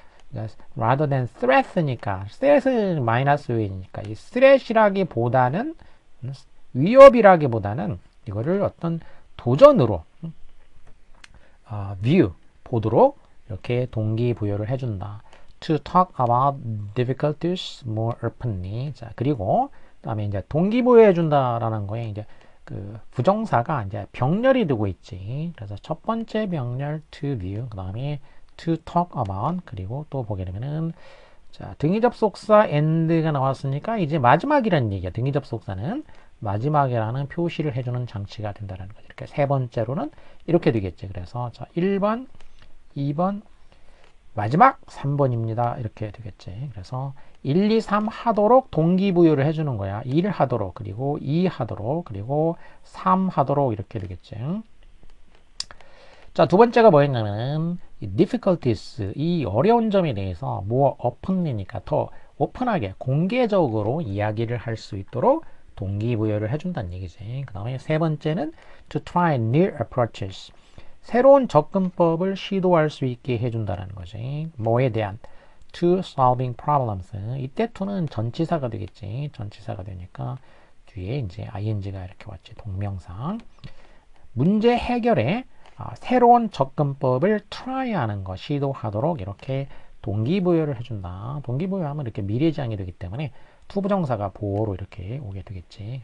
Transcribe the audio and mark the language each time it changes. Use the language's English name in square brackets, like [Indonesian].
[Korean] 그러니까 [English] rather than threat [Korean] 니까 threat은 마이너스 요인이니까 이 threat이라기보다는 위협이라기보다는 이거를 어떤 도전으로 view 보도록 이렇게 동기부여를 해준다. [English] To talk about difficulties more openly. [Korean] 자, 그리고 그다음에 이제 동기부여해 준다라는 거에 이제 그 부정사가 이제 병렬이 되고 있지. 그래서 첫 번째 병렬 to view, 그다음에 [English] to talk about, [Korean] 그리고 또 보게 되면은 자, 등위 접속사 and가 나왔으니까 이제 마지막이라는 얘기야. 등위 접속사는 마지막이라는 표시를 해주는 장치가 된다는 거죠. 이렇게 세 번째로는 이렇게 되겠지. 그래서 자, 1번, 2번, 마지막 3번입니다. 이렇게 되겠지. 그래서 1, 2, 3 하도록 동기부여를 해주는 거야. 1 하도록, 그리고 2 하도록, 그리고 3 하도록 이렇게 되겠지. 자, 두 번째가 뭐였냐면 difficulties, 이 어려운 점에 대해서 [English] more openly [Korean] 니까 더 오픈하게 공개적으로 이야기를 할 수 있도록 동기부여를 해준다는 얘기지. 그 다음에 세 번째는 [English] to try new approaches, [Korean] 새로운 접근법을 시도할 수 있게 해준다는 거지. 뭐에 대한 [English] to solving problems. [Korean] 이때 to는 전치사가 되겠지. 전치사가 되니까 뒤에 이제 ing가 이렇게 왔지. 동명사. 문제 해결에 새로운 접근법을 try하는 거, 시도하도록 이렇게 동기부여를 해준다. 동기부여하면 이렇게 미래지향이 되기 때문에 투부정사가 보어로 이렇게 오게 되겠지.